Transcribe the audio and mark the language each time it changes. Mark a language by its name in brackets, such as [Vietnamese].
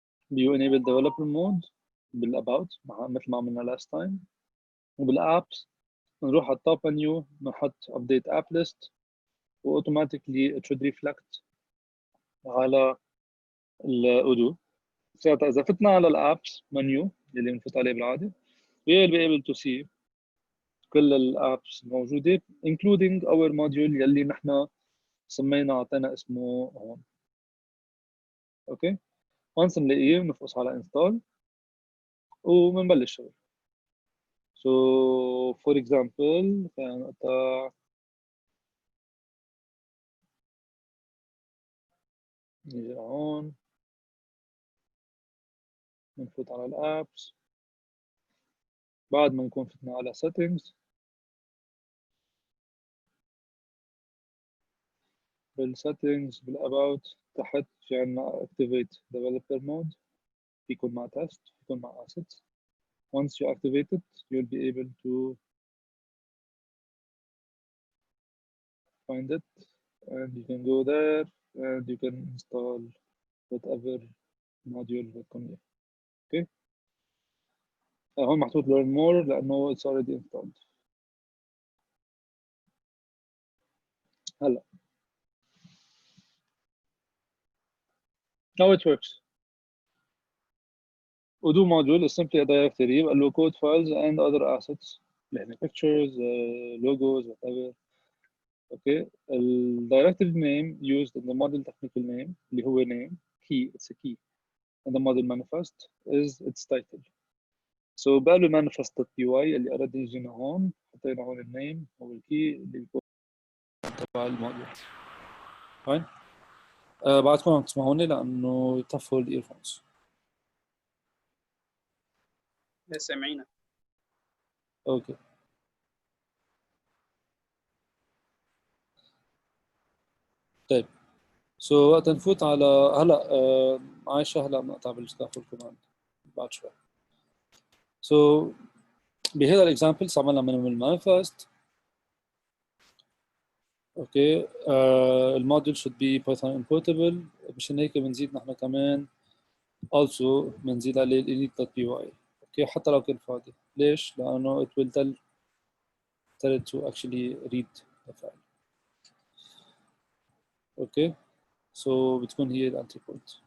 [English] You enable developer mode بالabout [Arabic] مثل ما عملنا [English] last time. [Arabic] وبالapps نروح على التوب منيو نحط [English] update app list [Arabic] واوتوماتيكلي [English] it should reflect [Arabic] على Odoo. ساعتها اذا فتنا على الابس منيو اللي بنفوت عليه بالعاده [English] we will be able to see [Arabic] كل الابس الموجوده [English] including our module [Arabic] يلي نحن سمينا اعطينا اسمه هون. اوكي once نلاقيه بنفقص على install وبنبلش شغل. [English] So for example [Arabic] خلينا نقطع نيجي هون بنفوت على الابس بعد ما نكون فتنا على settings بالsettings بالabout تحت في عنا [English] activate developer mode [Arabic] يكون مع test يكون مع assets. [English] Once you activate it you'll be able to find it and you can go there and you can install whatever module [Arabic] بدكم اياه. اوكي هون محطوط [English] learn more [Arabic] لانه [English] it's already installed. هلا how it works. Udo module is simply a directory له code files and other assets يعني pictures, logos, whatever. Okay, the directory name used in the model technical name [Arabic] اللي هو [English] name key, it's a key, and the model manifest is its title. [Arabic] So بقى له manifest.py اللي already يجينا هون حطينا هون النيم هو الكي اللي بيكون تبع الموديل. فاين؟ بعدكم عم تسمعوني لانه يطفوا الايرفونز. سامعينك. اوكي. طيب سو وقت نفوت على هلا عايشه هلا بنقطع بالستاف كمان بعد شوي. سو بهذا الاكزامبل عملنا من المانيفست. اوكي الموديل [English] should be Python importable [Arabic] مشان هيك بنزيد نحن كمان also بنزيد عليه ال init.py. اوكي حتى لو كان فاضي. ليش؟ لانه [English] it will tell it to actually read the file. [Arabic] اوكي so بتكون هي الانتري بوينت.